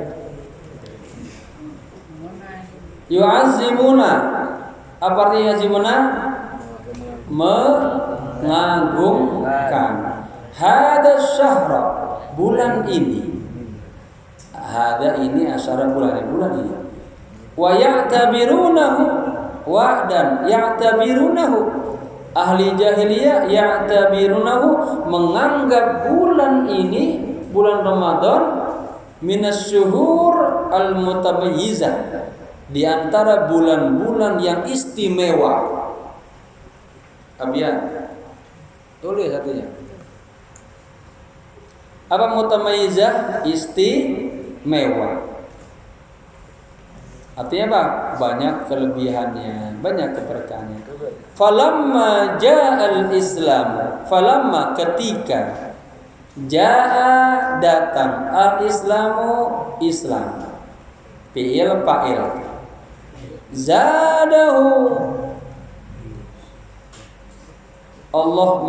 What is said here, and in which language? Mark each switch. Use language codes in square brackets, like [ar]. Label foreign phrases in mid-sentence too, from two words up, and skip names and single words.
[id] Yu'azzimuna, apa artinya yu'azzimuna? Mengagungkan. [ar] هذا شهر, [id] bulan ini. Hada ini asyara bulan ini. [ar] ويعتبرونه, [id] wa dan ya'tabirunahu, ahli jahiliyah ya'tabirunahu, menganggap bulan ini, bulan Ramadan, [ar] من الشهور المتبيزة, [id] di antara bulan-bulan yang istimewa. Abian, tulis satunya. Apa mutamayyizah? Istimewa. Artinya apa? Banyak kelebihannya, banyak keberkahannya. [ar] فلما جاء الإسلام, [id] falamma ketika ja'a datang al-Islamu Islam, fi'il fa'il, [ar] زاده الله